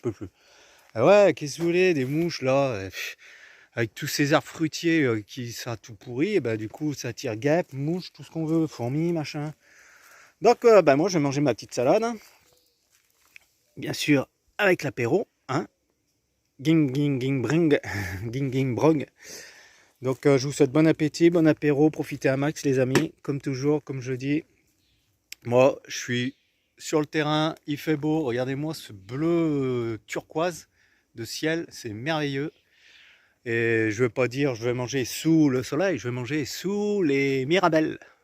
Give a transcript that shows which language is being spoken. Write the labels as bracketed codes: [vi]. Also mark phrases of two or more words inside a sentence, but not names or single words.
[fr] Ah ouais, qu'est-ce que vous voulez, des mouches là, avec tous ces arbres fruitiers qui ça a tout pourri, et bah du coup ça attire guêpes, mouches, tout ce qu'on veut, fourmis, machin. Donc bah, moi je vais manger ma petite salade, hein. Bien sûr avec l'apéro, hein. Ging ging ging bring, ging ging brog. Donc je vous souhaite bon appétit, bon apéro, profitez à max les amis, comme toujours, comme je dis. Moi je suis sur le terrain, il fait beau, regardez-moi ce bleu turquoise de ciel, c'est merveilleux. Et je ne veux pas dire je vais manger sous le soleil, je vais manger sous les mirabelles.